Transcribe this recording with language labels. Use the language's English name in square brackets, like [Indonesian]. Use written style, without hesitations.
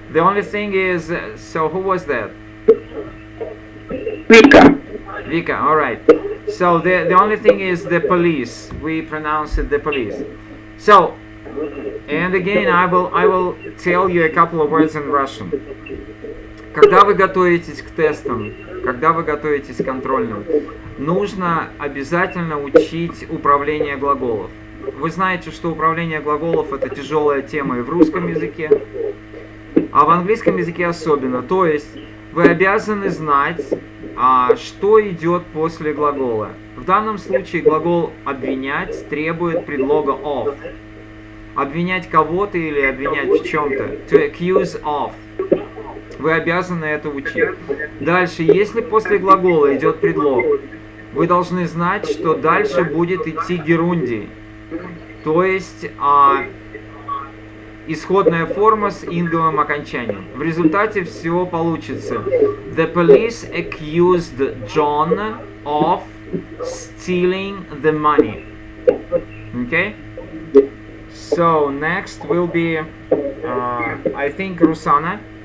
[English] The only thing is, so who was that? Vika. Vika, alright. So the only thing is the police. We pronounce it the police. So, And again, I will tell you a couple of words in Russian. [Russian] Когда вы готовитесь к тестам, когда вы готовитесь к контрольным, нужно обязательно учить управление глаголов. Вы знаете, что управление глаголов — это тяжелая тема и в русском языке, а в английском языке особенно. То есть вы обязаны знать, что идет после глагола. В данном случае глагол «обвинять» требует предлога of. Обвинять кого-то или обвинять в чем-то. [English] To accuse of. [Russian] Вы обязаны это учить. Дальше, если после глагола идет предлог, вы должны знать, что дальше будет идти герундий. То есть исходная форма с инговым окончанием. В результате всего получится: [English] The police accused John of stealing the money. Okay? So next will be, I think, Rusana.